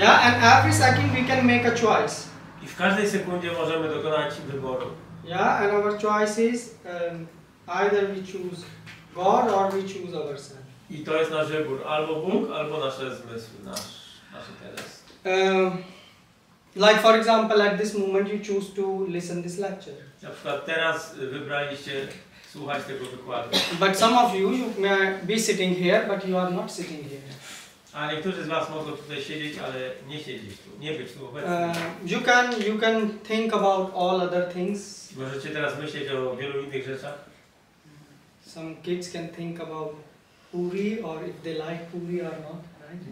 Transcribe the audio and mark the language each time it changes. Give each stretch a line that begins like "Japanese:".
English: Yeah, and every second we can make a choice.
Polish: I w każdej sekundzie możemy dokonać wyboru.
English: Yeah, and our choice is either we choose God or we choose ourselves.
Polish: I to jest nasz wybór. Albo Bóg, albo nasze zmysły, nasz interes.
English: Like for example, at this moment you choose to listen this lecture.
Polish: Na przykład teraz wybraliście słuchać tego wykładu.
English: But some of you may be sitting here, but you are not sitting here.
Polish: A niektórzy z was mogą tutaj siedzieć, ale nie siedzieć tu, nie być tu obecni.
English: You can think about all other things.
Polish: Możecie teraz myśleć o wielu innych rzeczach.
English: Some kids can think about puri or if they like puri or not, right?